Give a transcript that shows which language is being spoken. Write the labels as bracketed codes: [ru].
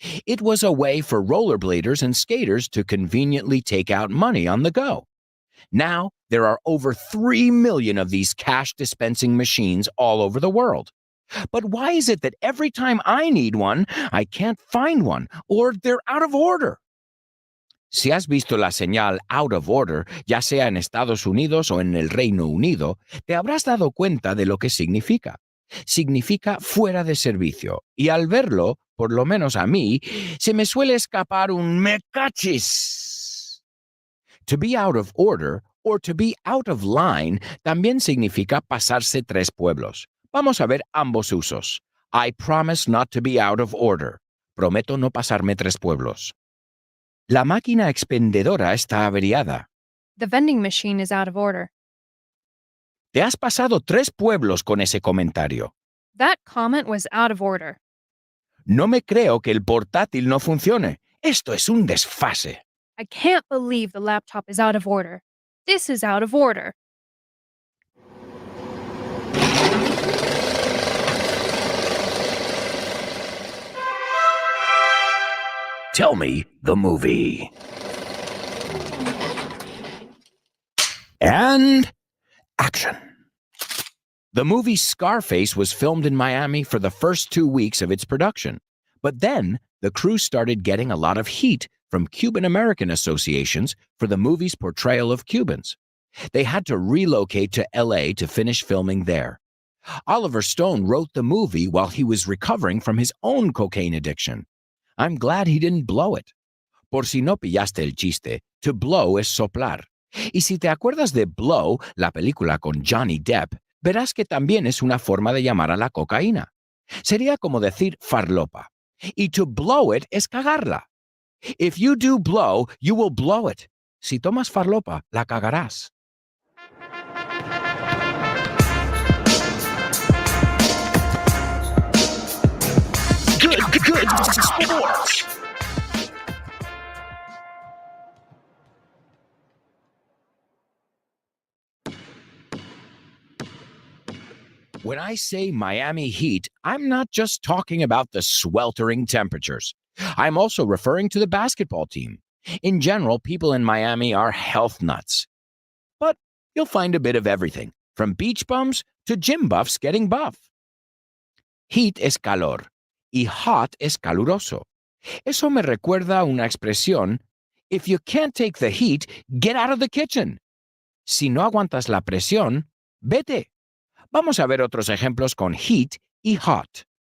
[en] It was a way for rollerbladers and skaters to conveniently take out money on the go. Now, there are over 3 million of these cash dispensing machines all over the world. But why is it that every time I need one, I can't find one, or they're out of order? [es] Si has visto la señal out of order, ya sea en Estados Unidos o en el Reino Unido, te habrás dado cuenta de lo que significa. Significa fuera de servicio. Y al verlo, por lo menos a mí, se me suele escapar un me cachis. [en] To be out of order or to be out of line [es] también significa pasarse 3 pueblos. Vamos a ver ambos usos. [en] I promise not to be out of order. [es] Prometo no pasarme 3 pueblos. La máquina expendedora está averiada. [en] The vending machine is out of order. [es] Te has pasado 3 pueblos con ese comentario. [en] That comment was out of order. [es] No me creo que el portátil no funcione. Esto es un desfase. [en] I can't believe the laptop is out of order. This is out of order. Tell me the movie. And action. The movie Scarface was filmed in Miami for the first 2 weeks of its production. But then the crew started getting a lot of heat from Cuban American associations for the movie's portrayal of Cubans. They had to relocate to LA to finish filming there. Oliver Stone wrote the movie while he was recovering from his own cocaine addiction. I'm glad he didn't blow it. [es] Por si no pillaste el chiste, to blow es soplar. Y si te acuerdas de Blow, la película con Johnny Depp, verás que también es una forma de llamar a la cocaína. Sería como decir farlopa. Y to blow it es cagarla. [en] If you do blow, you will blow it. [es] Si tomas farlopa, la cagarás. [en] Good sports. When I say Miami Heat, I'm not just talking about the sweltering temperatures. I'm also referring to the basketball team. In general, people in Miami are health nuts. But you'll find a bit of everything, from beach bums to gym buffs getting buff. [es] Heat es calor y hot es caluroso. Eso me recuerda una expresión: [en] if you can't take the heat, get out of the kitchen. [es] Si no aguantas la presión, vete. Vamos a ver otros ejemplos con heat y hot.